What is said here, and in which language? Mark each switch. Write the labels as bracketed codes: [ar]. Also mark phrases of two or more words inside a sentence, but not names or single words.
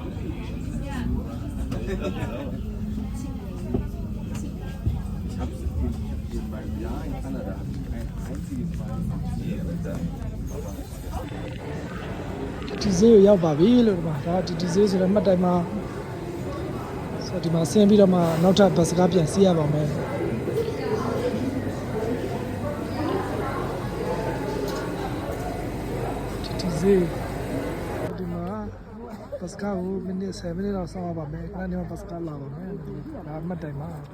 [de] Ich habe in meinem Jahr in Kanada kein einziges Mal gemacht. [my] ဒီဈေးကိုရောက်ပါပြီလို့ဒီမှာဒါဒီဈေးဆိုတော့မှတ်တိုင်မှာဆိုဒီမှာဆင်းပြီးတော့မှနောက်ထပ်ဘတ်စကားပြန်စီးရပါမယ်ဒီဈေးဒီမှာဘတ်စကားကိုမိနစ်10မိနစ်လောက်စောင့်ရပါမယ်အဲ့ဒီမှာဘတ်စကားလာပါမယ်ဒါမှတ်တိုင်မှာ